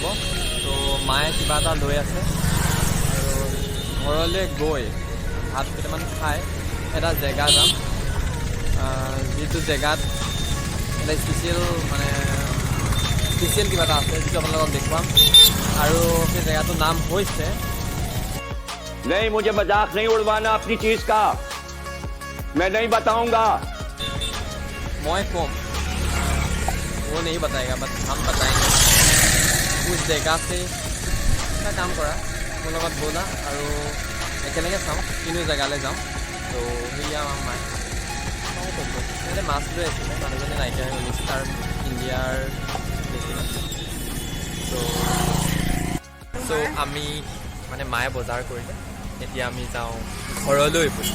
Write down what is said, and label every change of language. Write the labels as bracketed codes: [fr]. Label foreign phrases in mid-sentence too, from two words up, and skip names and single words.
[as] ত' মায়ে কিবা এটা লৈ আছে আৰু ঘৰলৈ গৈ ভাত কেইটামান খাই এটা জেগা যাম, যিটো জেগাত এটা স্পেচিয়েল কিবা এটা আছে, যিটো আপোনালোকক দেখুৱাম। আৰু সেই জেগাটোৰ নাম হৈছে [hi] नहीं, मुझे मजाक नहीं उड़वाना अपनी चीज का, मैं नहीं बताऊंगा। मैं कम वो नहीं बताएगा, बट हम बताएंगे उस जगह से। [as] এটা কাম কৰা, মোৰ লগত ব'লা আৰু একেলগে চাওঁ কিনো জেগালৈ যাওঁ। তো সেয়া আমাৰ মায়ে এনেকৈ মাছ লৈ আছিলে, মানুহজনে নাইকিয়া হৈ গৈছে, তাৰ ইণ্ডিয়াৰ বেছিভাগ। চ' আমি মানে মায়ে বজাৰ কৰিলে, এতিয়া আমি যাওঁ ঘৰলৈ বুলি।